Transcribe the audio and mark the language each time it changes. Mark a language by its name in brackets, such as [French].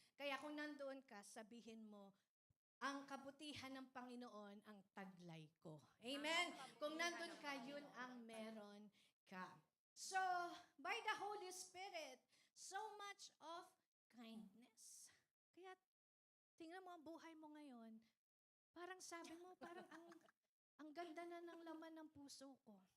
[Filipino] Kaya kung nandoon ka, sabihin mo, ang kabutihan ng Panginoon ang taglay ko. Amen? Kung nandun ka, yun ang meron ka. [English] So, by the Holy Spirit, so much of kindness. [Filipino] Kaya, tingnan mo ang buhay mo ngayon, parang sabi mo, parang ang ganda na ng laman ng puso ko.